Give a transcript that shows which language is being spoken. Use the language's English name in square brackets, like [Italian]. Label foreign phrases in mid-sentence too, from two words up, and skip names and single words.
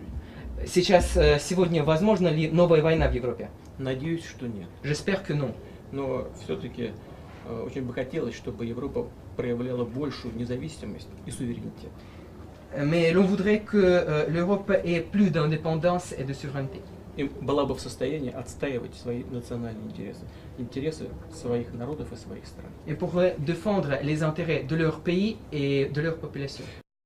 [Russian] Сегодня возможна ли новая война в Европе? Надеюсь, что нет. [French] J'espère que non. [Russian] Но все-таки очень бы хотелось, чтобы Европа проявляла большую независимость и суверенитет. [French] Mais l'on voudrait que l'Europe ait plus d'indépendance et de souveraineté. [Russian] И была бы в состоянии отстаивать свои национальные интересы, интересы своих народов и своих стран. [French] Et pourrait défendre les intérêts de leur pays et de leur population.